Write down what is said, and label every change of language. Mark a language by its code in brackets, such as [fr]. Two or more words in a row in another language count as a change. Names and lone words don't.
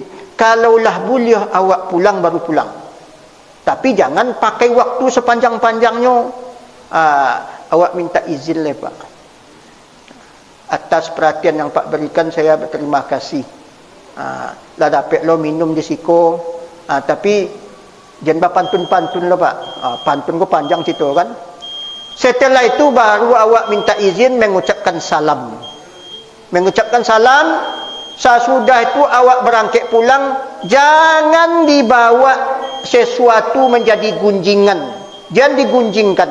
[id] Kalaulah boleh awak pulang baru pulang. Tapi jangan pakai waktu sepanjang-panjangnya. Awak minta izin lah pak. Atas perhatian yang pak berikan saya berterima kasih. [min] Lah dapat lo minum di siko. Tapi jangan pantun-pantun lo pak. Pantun ko panjang situ kan. [id] Setelah itu baru awak minta izin mengucapkan salam. Mengucapkan salam. Sesudah itu awak berangkat pulang. Jangan dibawa sesuatu menjadi gunjingan. Jangan digunjingkan.